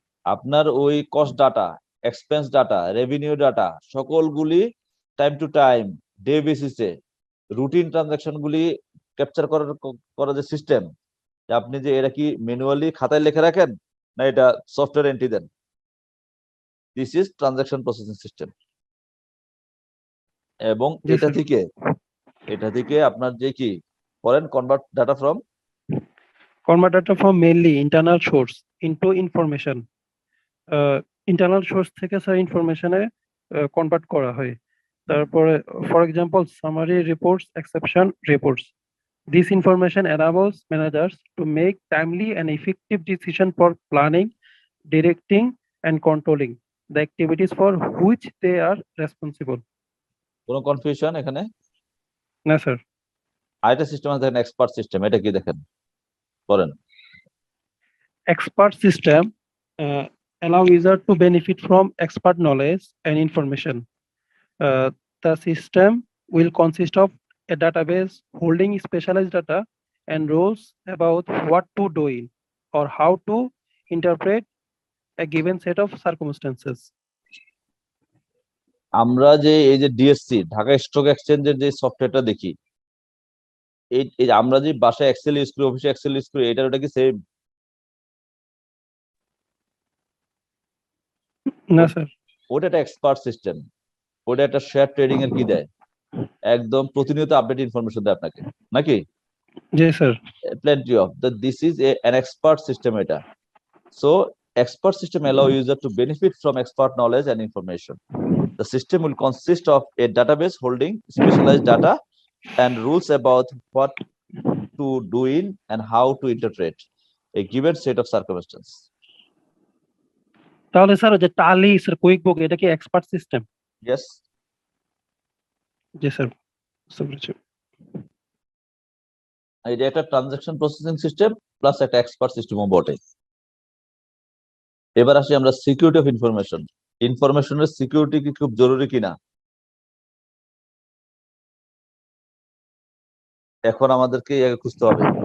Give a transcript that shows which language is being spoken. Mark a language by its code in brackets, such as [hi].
[bn] আপনার ওই cost data, expense data, revenue data সকলগুলি time to time, day বেসিসে routine transaction গুলি ক্যাপচার করার যে সিস্টেম, আপনি যে এটা কি ম্যানুয়ালি খাতায় লিখে রাখেন না এটা software entry then, [en] This is transaction processing system. [bn] এবং জি এটা স্যার। থেকে আপনার যে কি করেন, [en] Convert data from Convert data from mainly internal source into information. [bn] Internal source থেকে স্যার ইনফরমেশনে কনভার্ট করা হয়। তারপরে [en] For example summary reports, exception reports, this information enables managers to make timely and effective decision for planning, directing and controlling the activities for which they are responsible. [bn] কোনো confusion এখানে? না sir. আরেকটা system আছে দেখেন, expert system, এটা কি দেখেন করেন? [en] Expert system allow user to benefit from expert knowledge and information. The system will consist of a database holding specialized data and rules about what to do in or how to interpret a given set of circumstances. [bn] আমরা যে এই যে DSC, Dhaka stock এক্সচেঞ্জের যে সফটওয়্যারটা দেখি, এই যে আমরা যে বাসায় এক্সেল ইউজ করি, অফিসে এক্সেল ইউজ করি, এটার ওটা কি সেম? না স্যার। ওটা একটা এক্সপার্ট সিস্টেম, ওটা একটা শেয়ার ট্রেডিং এর কি দেয়, একদম প্রতিনিয়ত আপডেট ইনফরমেশন দেয় আপনাকে, নাকি? জি sir. [en] plenty of this is an expert system [bn] এটা. [en] So expert system allow user to benefit from expert knowledge and information. The system will consist of a database holding specialized data and rules about what to do in and how to interpret a given set of circumstances. [bn] তাহলে sir যে টালি sir quick বুক এটা কি expert system? [en] Yes, [bn] জি sir. বুঝতে পেরেছি। এটা একটা transaction processing system plus একটা এক্সপার্ট সিস্টেমও বটে। এবার আসি আমরা সিকিউরিটি অফ ইনফরমেশন। ইনফরমেশনের সিকিউরিটি কি খুব জরুরি কিনা এখন আমাদেরকে খুঁজতে হবে।